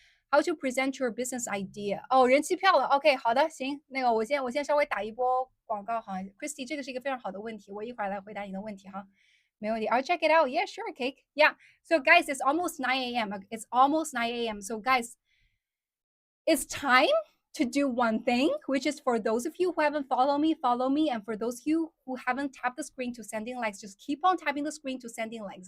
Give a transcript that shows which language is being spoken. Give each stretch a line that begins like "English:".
English: How to present your business idea？
Chinese: 哦，人气票了。 OK，好的，行，那个我先稍微打一波广告哈，Christy， 这个是一个非常好的问题，我一会儿来回答你的问题哈。没问题，
English: I'll check it out. Yeah, sure, Cake. Yeah. So guys, it's almost 9 a.m. It's almost 9 a.m. So guys, it's time to do one thing, which is for those of you who haven't followed me, follow me. And for those of you who haven't tapped the screen to sending likes, just keep on tapping the screen to sending likes.